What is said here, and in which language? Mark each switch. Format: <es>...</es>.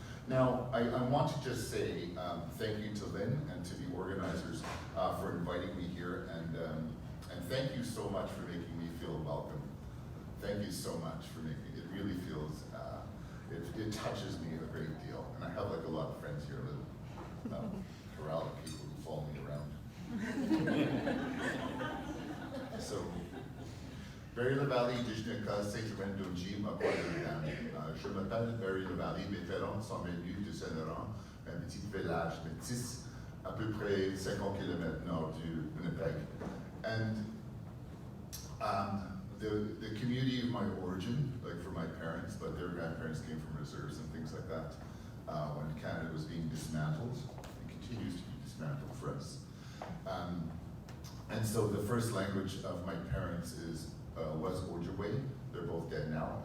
<en>Now, I want to just say thank you to Lynn and to the organizers for inviting me here, and thank you so much for making me feel welcome. Thank you so much for making it really feels, it touches me a great deal. And I have like a lot of friends here, a corral of people who follow me around.</en> <fr>So, Barry Lavalley, Indigenous Casse, Tremendonji, je m'appelle Barry Lavalley, mes parents sont venus de Saint-Laurent, un petit village métis, à peu près 50 km nord du Winnipeg.</fr> <en>And the community of my origin, like for my parents, but their grandparents came from reserves and things like that, when Canada was being dismantled, it continues to be dismantled for us. And so the first language of my parents was Ojibwe. They're both dead now.</en>